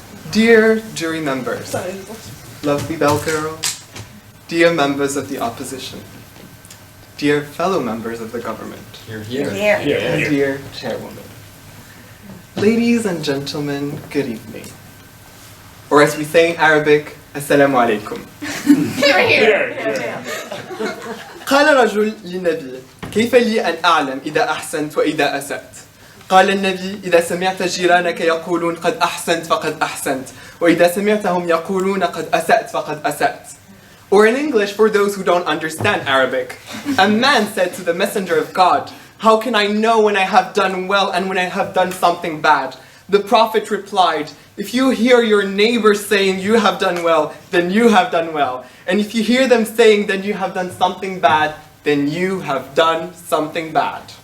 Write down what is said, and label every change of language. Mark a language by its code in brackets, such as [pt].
[en] Dear jury members, lovely bell girl, dear members of the opposition, dear fellow members of the government, dear chairwoman, ladies and gentlemen, good evening. Or as we say in Arabic, Assalamu alaikum. [ar] قال رجل للنبي كيف لي أن أعلم إذا أحسنت وإذا أسأت؟ قال النبي إذا سمعت جيرانك يقولون قد أحسنت فقد أحسنت وإذا سمعتهم يقولون قد أسأت فقد أسأت. [en] Or in English, for those who don't understand Arabic, a man said to the messenger of God, how can I know when I have done well and when I have done something bad? The prophet replied, if you hear your neighbors saying you have done well, then you have done well. And if you hear them saying that you have done something bad, then you have done something bad.